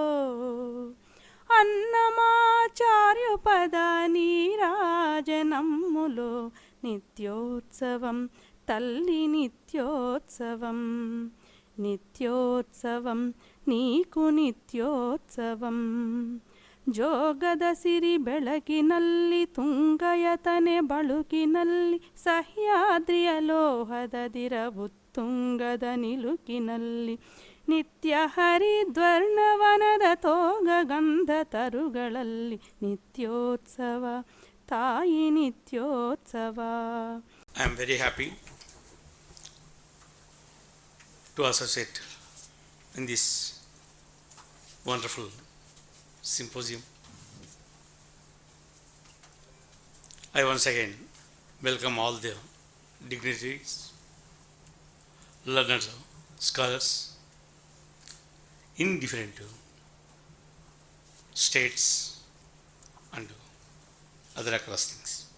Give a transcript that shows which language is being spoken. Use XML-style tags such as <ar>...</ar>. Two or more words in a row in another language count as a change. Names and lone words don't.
<te>అన్నమాచార్యుపద నీరాజనమ్ములో, నిత్యోత్సవం తల్లి నిత్యోత్సవం, నిత్యోత్సవం నీకు నిత్యోత్సవం.</te> <kn>ಜೋಗದ ಸಿರಿ ಬೆಳಕಿನಲ್ಲಿ ತುಂಗಯತನೆ ಬಳುಕಿನಲ್ಲಿ, ಸಹ್ಯಾದ್ರಿಯ ಲೋಹದ ದಿರವು ತುಂಗದ ನಿಲುಕಿನಲ್ಲಿ, ನಿತ್ಯ ಹರಿದ್ವರ್ಣವನದ ತೋಗ ಗಂಧ ತರುಗಳಲ್ಲಿ, ನಿತ್ಯೋತ್ಸವ ತಾಯಿ ನಿತ್ಯೋತ್ಸವ.</kn> <en>I am very happy to associate in this wonderful symposium. I once again welcome all the dignitaries, learners, scholars in different states and other across things.</en>